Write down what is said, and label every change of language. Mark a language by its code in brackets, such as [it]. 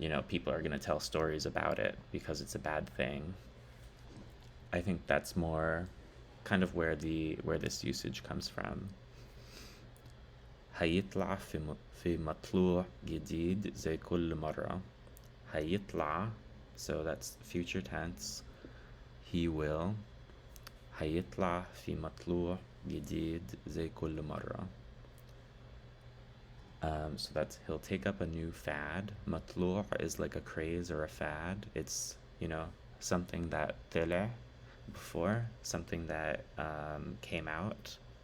[en] people are going to tell stories about it because it's a bad thing. I think that's more kind of where this usage comes from. [ar] هيطلع في مطلوع جديد زي كل مرة. [en] هيطلع, so that's future tense. He will. [ar] هيطلع في مطلوع جديد زي كل مرة. [en] So that's he'll take up a new fad. مطلوع is like a craze or a fad. It's, something that طلع before, something that came out.